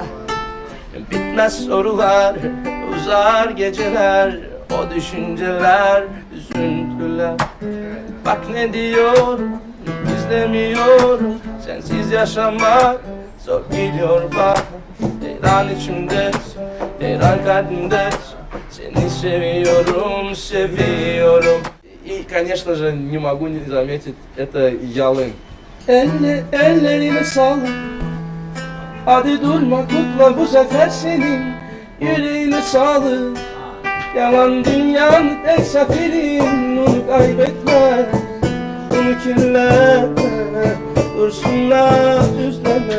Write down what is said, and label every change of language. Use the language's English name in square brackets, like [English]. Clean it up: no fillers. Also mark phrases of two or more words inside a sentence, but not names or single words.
[Turkish] Bitmez sorular, uzar geceler, o düşünceler, üzüntüler. Bak ne diyorum, izlemiyorum, sensiz yaşamak zor geliyor bak. Devran içimde, devran kalbimde, seni seviyorum, seviyorum. [Russian] И, конечно же, не могу не заметить, это Ялын. [Turkish] Ellerine sağlık. Hadi durma, kutla bu sefer senin yüreğine sağlık. Yalan dünyanın tek seferin, onu kaybetme, onu kirletme, dursunlar düzleme.